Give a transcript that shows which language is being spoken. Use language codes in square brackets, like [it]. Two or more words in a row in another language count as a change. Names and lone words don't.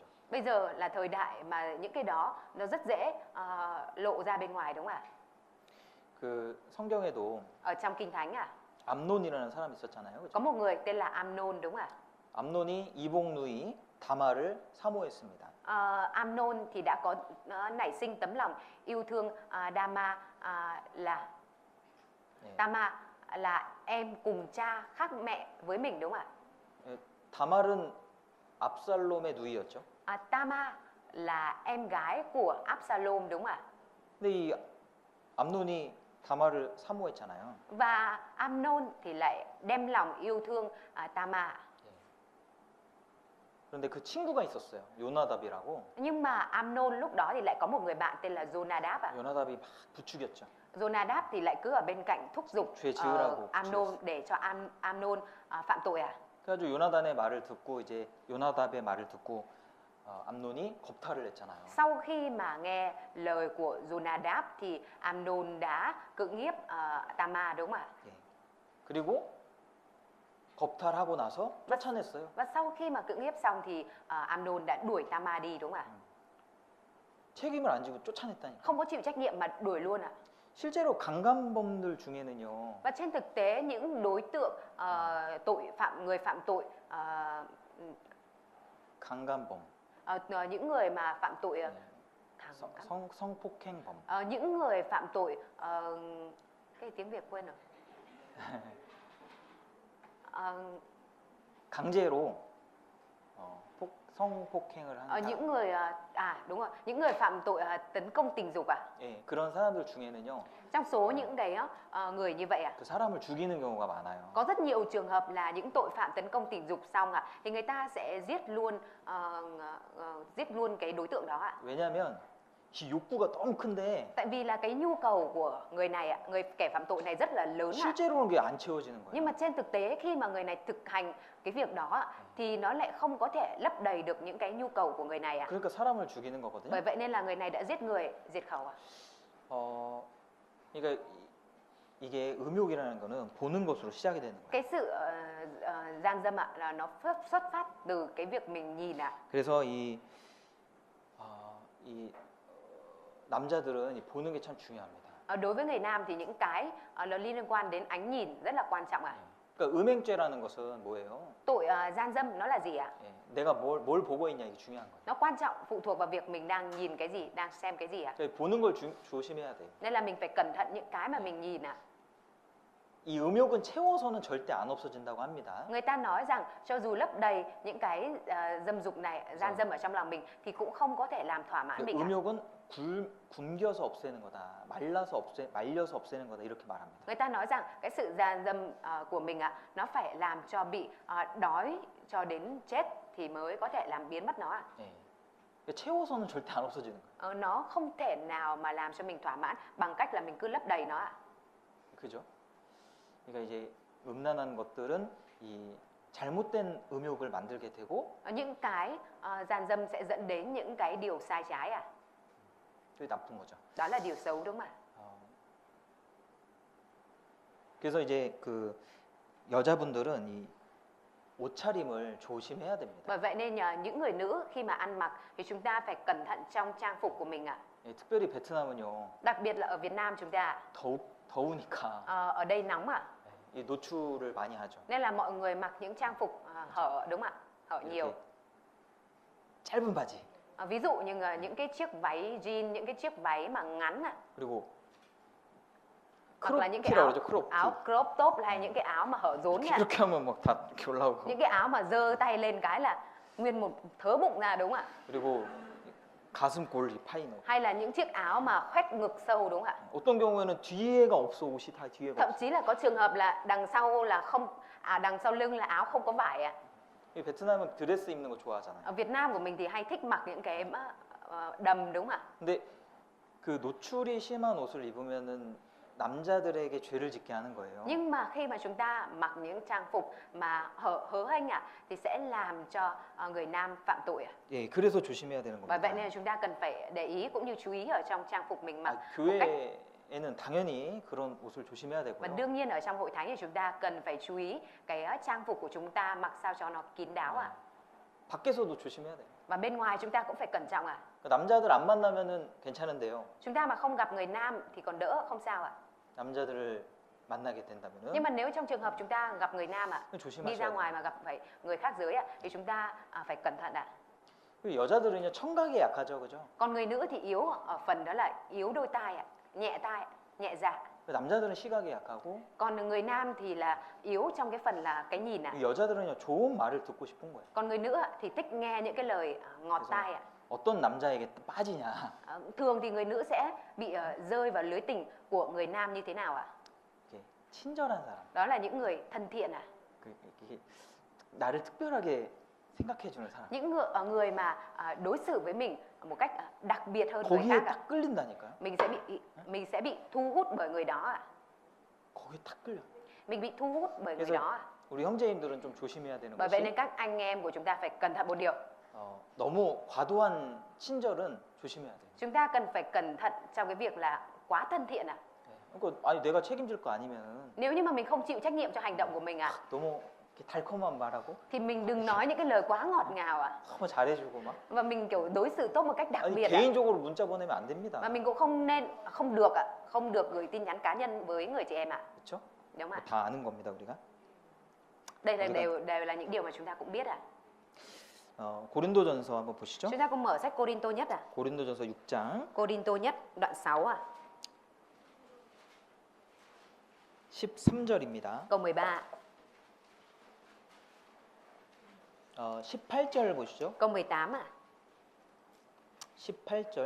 [vi] Bây giờ là thời đại mà những cái đó nó rất dễ lộ ra bên ngoài đúng không ạ? [ko] 그 성경에도 [vi] Ở trong Kinh Thánh [ko] 암논이라는 사람이 있었잖아요. 그죠? [vi] có một người tên là Amnon đúng không ạ? [ko] 암논이 이복 누이 다말을 사모했습니다. [vi] Amnon thì đã có nảy sinh tấm lòng yêu thương Dama là [ko] 네. [vi] Tama là em cùng cha khác mẹ với mình đúng không [ko] 다말은 압살롬의 누이였죠. [vi] Tama là em gái của Absalom đúng không [ko] 근데 이 암논이 다말을 사모했잖아요. [vi] Và Amnon thì lại đem lòng yêu thương Tama. [ko] 그런데 그 친구가 있었어요. 요나답이라고. [vi] Nhưng mà Amnon lúc đó thì lại có một người bạn tên là Jonadab [ko] 요나답이 막 부추겼죠. [vi] Jonadab thì lại cứ ở bên cạnh thúc giục [ko] 죄 지으라고 [vi] Amnon để cho Amnon phạm tội [ko] 그래가지고 요나단의 말을 듣고 이제 요나답의 말을 듣고 암논이 겁탈을 했잖아요. [vi] Sau khi mà nghe lời của Jonadab thì Amnon đã cưỡng hiếp Tama đúng không ạ? [ko] 예. 그리고 겁탈하고 나서 쫓아냈어요. [vi] Và sau khi mà cưỡng hiếp xong thì Amnon đã đuổi Tama đi đúng không ạ? [ko] 책임을 안 지고 쫓아냈다니까. [vi] Không có chịu trách nhiệm mà đuổi luôn [ko] 실제로 강간범들 중에는요. [vi] Và trên thực tế những đối tượng người phạm tội [ko] 강간범, [vi] những người mà phạm tội [ko] 성폭행범. [vi] những người phạm tội cái tiếng Việt quên rồi [ko] 강제로 성폭행을 하는 [vi] những người đúng rồi những người phạm tội tấn công tình dục [ko] 예, 그런 사람들 중에는요. [vi] trong số những cái người như vậy [ko] 그 사람을 죽이는 경우가 많아요. [vi] có rất nhiều trường hợp là những tội phạm tấn công tình dục xong thì người ta sẽ giết luôn cái đối tượng đó [ko] 왜냐하면 이 욕구가 너무 큰데 [vi] tại vì là cái nhu cầu của người này kẻ phạm tội này rất là lớn [ko] 실제로는 그게 안 채워지는 거예요. [vi] nhưng mà trên thực tế khi mà người này thực hành cái việc đó thì nó lại không có thể lấp đầy được những cái nhu cầu của người này [ko] 그러니까 사람을 죽이는 거거든요. [vi] bởi vậy nên là người này đã giết người diệt khẩu [ko] 그러니까 이게 음욕이라는 거는 보는 것으로 시작이 되는 거예요. [vi] Cái sự gian dâm ạ là nó xuất phát từ cái việc mình nhìn ạ. [ko] 그래서 이 남자들은 이 보는 게 참 중요합니다. [vi] Đối với người nam thì những cái nó liên quan đến ánh nhìn rất là quan trọng ạ. [ko] 그러니까 음행죄라는 것은 뭐예요? [vi] Tội gian dâm nó là gì ạ? [ko] 예, 내가 뭘 보고 있냐 이게 중요한 거예요. [vi] Nó quan trọng phụ thuộc vào việc mình đang nhìn cái gì, đang xem cái gì ạ. [ko] 그러니까 보는 걸 조심해야 돼요. [vi] Nên là mình phải cẩn thận những cái mà mình nhìn ạ. [ko] 이 음욕은 채워서는 절대 안 없어진다고 합니다. [vi] Người ta nói rằng cho dù lấp đầy những cái dâm dục này, gian dâm ở trong lòng mình thì cũng không có thể làm thỏa mãn mình ạ. [ko] 음욕은 굶겨서 없애는 거다, 말려서 없애는 거다 이렇게 말합니다. [vi] Người ta nói rằng cái sự gian dâm của mình ạ, nó phải làm cho bị đói cho đến chết thì mới có thể làm biến mất nó ạ. [ko] 예. 채워서는 절대 안 없어지는 거예요. [vi] Nó không thể nào mà làm cho mình thỏa mãn bằng cách là mình cứ lấp đầy nó ạ. [ko] 그죠? 그러니까 이제 음란한 것들은 이 잘못된 음욕을 만들게 되고 [vi] Những cái gian dâm sẽ dẫn đến những cái điều sai trái ạ. [ko] 그게 나쁜 거죠. [vi] Đó là điều xấu đúng không ạ? [ko] 그래서 이제 그 여자분들은 이 옷차림을 조심해야 됩니다. [vi] Bởi vậy nên những người nữ khi mà ăn mặc thì chúng ta phải cẩn thận trong trang phục của mình ạ. [ko] 예, 특별히 베트남은요. [vi] Đặc biệt là ở Việt Nam chúng ta [ko] 더우니까 [vi] ở đây nóng ạ. [ko] 이 노출을 많이 하죠. [vi] Nên là mọi người mặc những trang phục hở đúng không ạ? Hở nhiều. [ko] 이렇게 짧은 바지 [vi] Ví dụ như những cái chiếc váy jean, những cái chiếc váy mà ngắn ạ. [ko] 그리고 [vi] Hoặc là những cái [ko] 크롭티라고 그러죠. 크롭티. [vi] áo [en] crop top [vi] hay những cái áo mà hở rốn nha. [ko] 이렇게 하면 막 다 이렇게 올라오고. [vi] Những cái áo mà giơ tay lên cái là nguyên một thớ bụng ra đúng không ạ? [ko] 그리고 가슴골 이 파인 옷. [vi] Hay là những chiếc áo mà khoét ngực sâu đúng không ạ? [ko] 어떤 경우에는 뒤에가 없어 옷이 다 뒤에가 [vi] Thậm [ko] 없어. [vi] chí là có trường hợp là đằng sau là không đằng sau lưng là áo không có vải ạ. [ko] 이 베트남은 드레스 입는 거 좋아하잖아요. [vi] Ở Việt Nam của mình thì hay thích mặc những cái đầm đúng không ạ? [ko] 근데 그 노출이 심한 옷을 입으면은 남자들에게 죄를 짓게 하는 거예요. [vi] Nhưng mà khi mà chúng ta mặc những trang phục mà hớ hênh ạ thì sẽ làm cho người nam phạm tội ạ. [ko] 예, 그래서 조심해야 되는 [vi] Bởi vậy [ko] 겁니다. [vi] nên là chúng ta cần phải để ý cũng như chú ý ở trong trang phục mình mặc. [ko] 교회에는 당연히 그런 옷을 조심해야 [vi] Và [ko] 되고요. [vi] đương nhiên ở trong hội thánh thì chúng ta cần phải chú ý cái trang phục của chúng ta mặc sao cho nó kín đáo ạ. [ko] 밖에서도 조심해야 돼요. [vi] Và bên ngoài chúng ta cũng phải cẩn trọng ạ. [ko] 남자들 안 만나면은 괜찮은데요. [vi] Chúng ta mà không gặp người nam thì còn đỡ, không sao ạ. [ko] 남자들을 만나게 된다면은 [vi] Nhưng mà nếu trong trường hợp chúng ta gặp người nam ạ, đi [ko] 조심하셔야 [vi] ra [ko] 돼요. [vi] ngoài mà gặp phải người khác giới ạ, thì chúng ta phải cẩn thận ạ. [ko] 그리고 여자들은요 청각에 약하죠, 그죠? [vi] Còn người nữ thì yếu ở phần đó là yếu đôi tai ạ, nhẹ dạ. [ko] 남자들은 시각에 약하고 [vi] Còn người nam thì là yếu trong cái phần là cái nhìn ạ. [ko] 여자들은요 좋은 말을 듣고 싶은 거예요. [vi] Còn người nữ ạ, thì thích nghe những cái lời ngọt tai ạ. [ko] 어떤 남자에게 빠지냐? [vi] Thường thì người nữ sẽ bị rơi vào lưới tình của người nam như thế nào ạ? [ko] 이렇게 친절한 사람. [vi] Đó là những người thân thiện ạ. [ko] 이게 나를 특별하게 생각해 주는 사람. [vi] Những người mà đối xử với mình một cách đặc biệt hơn người [ko] 거기에 [vi] khác ạ. [ko] 딱 끌린다니까요. [vi] Mình sẽ bị thu hút bởi người đó ạ. [ko] 거기에 딱 끌려. [vi] Mình bị thu hút bởi người [ko] 그래서 [vi] đó ạ. [ko] 우리 형제님들은 좀 조심해야 되는 [vi] Bởi vậy nên [ko] 것이 [vi] các anh em của chúng ta phải cẩn thận một điều. [ko] 너무 과도한 친절은 조심해야 돼요. [vi] Chúng ta cần phải cẩn thận trong cái việc là quá thân thiện ạ. [ko] 그러니까 아니 내가 책임질 거 아니면은 [vi] Nếu như mà mình không chịu trách nhiệm cho hành động của mình ạ, [ko] 너무 이렇게 달콤한 말하고 [vi] thì mình đừng nói những cái lời quá ngọt ngào ạ. [ko] 너무 잘해주고 막 [vi] Và mình kiểu đối xử tốt một cách đặc [ko] 아니 [vi] biệt ạ. [ko] 개인적으로 문자 보내면 안 됩니다. [vi] Và mình cũng không được gửi tin nhắn cá nhân với người chị em ạ. [ko] 그렇죠? [vi] Đúng không ạ? [ko] 다 아는 겁니다 우리가. [vi] Đây là đều là những điều mà chúng ta cũng biết ạ. [ko] 고린도전서 한번 보시죠. [vi] Chúng ta cùng mở sách Cô-rin-tô nhất ạ. [ko] 고린도전서 6장 [vi] Cô-rin-tô nhất đoạn 6 ạ. [ko] 13절입니다. [vi] Câu 13. [ko] 18절 보시죠. [vi] Câu 18 ạ. [ko] 18절.